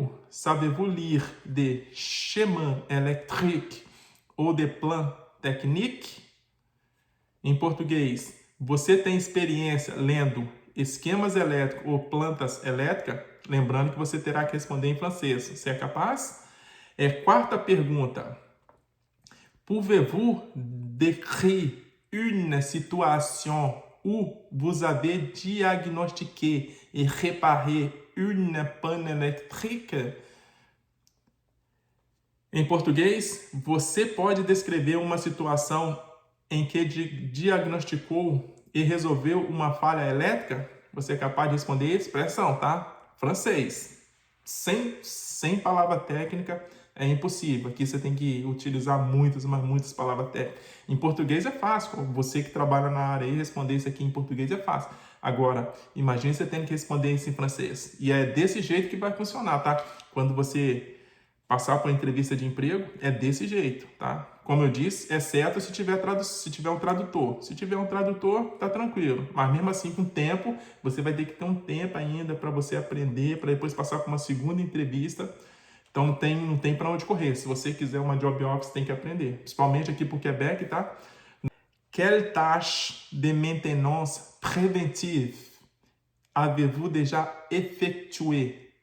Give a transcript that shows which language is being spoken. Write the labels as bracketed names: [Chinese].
[French] Savez-vous lire des schémas électriques ou des plans techniques? [Portuguese] Em português, você tem experiência lendo esquemas elétricos ou plantas elétricas? Lembrando que você terá que responder em francês. Você é capaz? Quarta pergunta. [French] Pouvez-vous décrire une situation où vous avez diagnostiqué et réparé une panne électrique? [Portuguese] Em português, você pode descrever uma situação em que diagnosticou e resolveu uma falha elétrica? Você é capaz de responder isso? Presta atenção, tá? Francês. Sem palavra técnica é impossível. Aqui você tem que utilizar muitas palavras técnicas. Em português é fácil. Você que trabalha na área e responder isso aqui em português é fácil. Agora, imagine você tendo que responder isso em francês. E é desse jeito que vai funcionar, tá? Quando você passar por uma entrevista de emprego, é desse jeito, tá? Como eu disse, exceto se tiver um tradutor. Se tiver um tradutor, tá tranquilo. Mas mesmo assim, com o tempo, você vai ter que ter um tempo ainda para você aprender, para depois passar por uma segunda entrevista. Então não tem para onde correr. Se você quiser uma job offer, você tem que aprender. Principalmente aqui pro Quebec, tá? [French] Quelle tâche de maintenance préventive avez-vous déjà effectué?